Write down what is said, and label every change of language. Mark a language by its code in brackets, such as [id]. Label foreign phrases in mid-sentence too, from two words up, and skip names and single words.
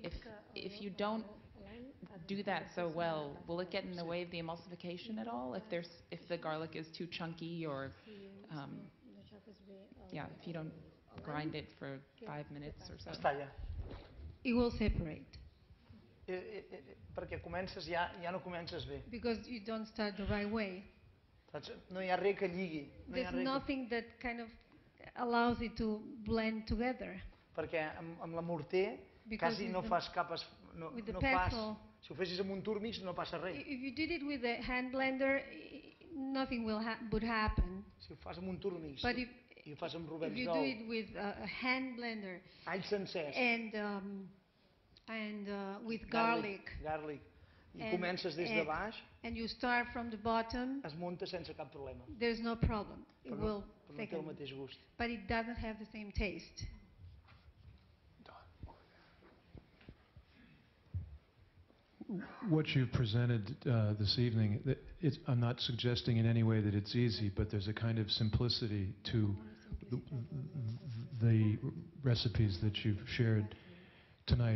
[en] If you don't do that so well, will it get in the way of the emulsification at all? If the garlic is too chunky, or if you don't grind it for 5 minutes or so? It will separate. [ca] Perquè comences ja no comences bé. [en] Because you don't start the right way. [ca] No hi ha res que lligui. [en] There's nothing that kind of allows it to blend together. [ca] Perquè amb la morter quasi no fas capes, no fas. Si ho fessis amb un túrmix no passa res. [en] If you did it with a hand blender, nothing would happen. [ca] Si ho fas amb un túrmix i ho fas amb [en] If [ca] rovens [en] you do it with a hand blender [ca] alls sencers [en] and with garlic, [ca] i comences des de baix, [en] and you start from the bottom, [ca] es munta sense cap problema. [en] There's no problem. It will [ca] Però no té el mateix gust. [en] But it doesn't have the same taste. What you've presented this evening, I'm not suggesting in any way that it's easy, but there's a kind of simplicity to the recipes that you've shared tonight.